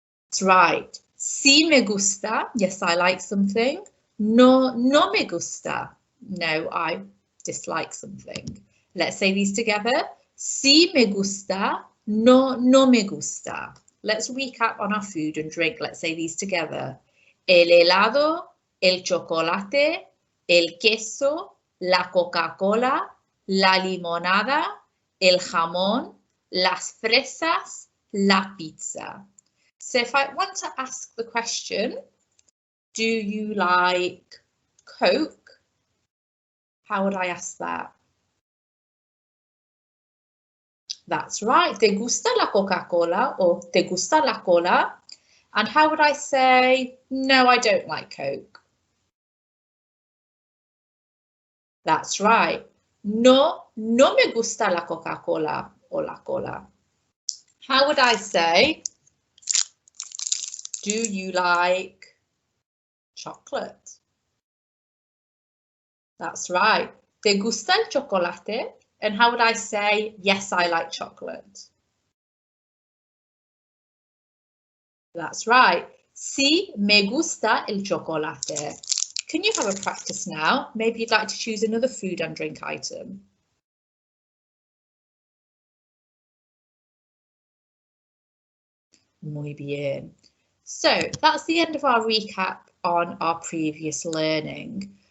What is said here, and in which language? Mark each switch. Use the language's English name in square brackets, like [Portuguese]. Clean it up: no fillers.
[English] That's right. [Spanish] Sí me gusta, [English] yes, I like something. [Spanish] No, no me gusta, no, [English] I dislike something. Let's say these together. [Spanish] Sí me gusta, no, no me gusta. [English] Let's recap on our food and drink. Let's say these together. [Spanish] El helado, el chocolate, el queso, la Coca-Cola, la limonada, el jamón, las fresas, la pizza. [English] So if I want to ask the question, do you like Coke? How would I ask that? That's right. [Spanish] ¿Te gusta la Coca-Cola or te gusta la cola? [English] And how would I say, no, I don't like Coke? That's right. [Spanish] No, no me gusta la Coca-Cola or la cola. [English] How would I say, do you like chocolate? That's right. [Spanish] ¿Te gusta el chocolate? [English] And how would I say, yes, I like chocolate? That's right. [Spanish] Sí, me gusta el chocolate. [English] Can you have a practice now? Maybe you'd like to choose another food and drink item. [Spanish] Muy bien. [English] So that's the end of our recap on our previous learning.